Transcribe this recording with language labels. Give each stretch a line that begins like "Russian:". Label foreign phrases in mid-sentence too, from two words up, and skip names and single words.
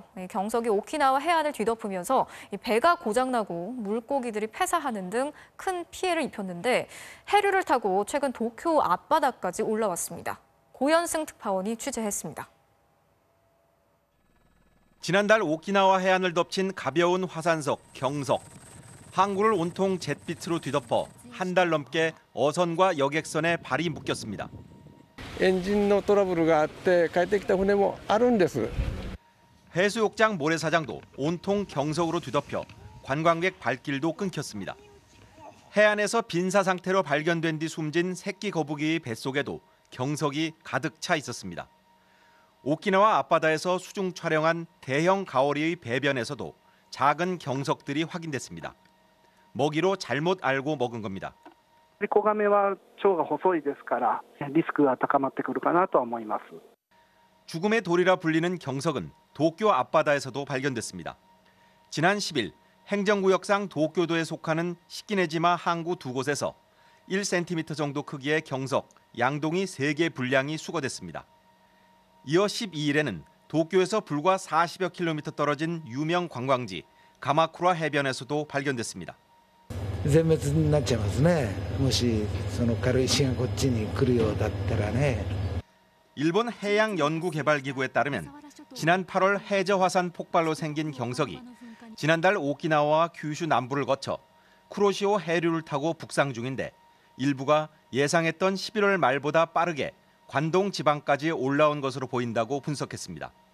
Korean: 경석이 오키나와 해안을 뒤덮으면서 배가 고장나고 물고기들이 폐사하는 등 큰 피해를 입혔는데 해류를 타고 최근 도쿄 앞바다까지 올라왔습니다. 고현승 특파원이 취재했습니다. 지난달 오키나와 해안을 덮친 가벼운 화산석 경석. 항구를 온통 잿빛으로 뒤덮어 한 달 넘게 어선과 여객선에 발이 묶였습니다.
Japanese: エンジンのトラブルがあって帰ってきた船もあるんです。
Korean: 해수욕장 모래사장도 온통 경석으로 뒤덮여 관광객 발길도 끊겼습니다. 해안에서 빈사 상태로 발견된 뒤 숨진 새끼 거북이의 뱃속에도 경석이 가득 차 있었습니다. 오키나와 앞바다에서 수중 촬영한 대형 가오리의 배변에서도 작은 경석들이 확인됐습니다. 먹이로 잘못 알고 먹은 겁니다.
Japanese: 子ガメは腸が細いですからリスクが高まってくるかなとは思います。
Korean: 죽음의 돌이라 불리는 경석은 도쿄 앞바다에서도 발견됐습니다. 지난 10일 행정구역상 도쿄도에 속하는 시키네지마 항구 두 곳에서 1cm 정도 크기의 경석, 양동이 3개 분량이 수거됐습니다. 이어 12일에는 도쿄에서 불과 40여 킬로미터 떨어진 유명 관광지 가마쿠라 해변에서도 발견됐습니다.
Japanese: 全滅になっちゃいますね。もしその軽石がこっちに来るようだったらね。
Korean: 일본 해양연구개발기구에 따르면 지난 8월 해저 화산 폭발로 생긴 경석이 지난달 오키나와와 규슈 남부를 거쳐 쿠로시오 해류를 타고 북상 중인데 일부가 예상했던 11월 말보다 빠르게 관동 지방까지 올라온 것으로 보인다고 분석했습니다.